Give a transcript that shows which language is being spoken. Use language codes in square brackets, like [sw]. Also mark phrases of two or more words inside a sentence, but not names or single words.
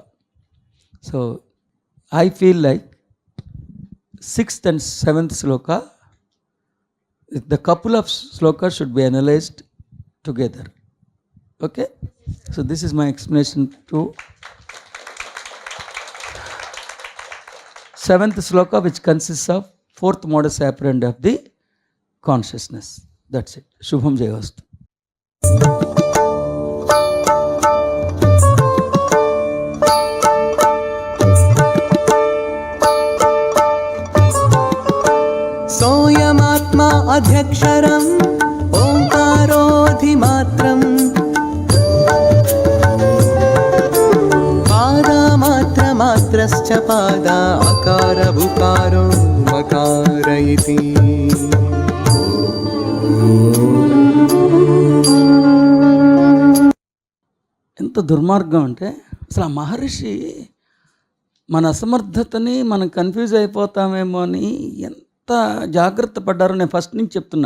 [en] So I feel like 6th and 7th sloka, the couple of slokas should be analyzed together. Okay? So this is my explanation to 7th sloka, which consists of 4th modus operandi of the consciousness. That's it. [sa] शुभं जयोऽस्तु. सोऽयमात्मा अध्यक्षरम् ओङ्कारोऽधिमात्रम् पादमात्रमात्रश्च पादा अकारबुकारो मकार इति. [te] ఎంత దుర్మార్గం అంటే, అసలు ఆ మహర్షి మన అసమర్థతని, మనం కన్ఫ్యూజ్ అయిపోతామేమో అని ఎంత జాగ్రత్త పడ్డారో నేను ఫస్ట్ నుంచి చెప్తున్నా.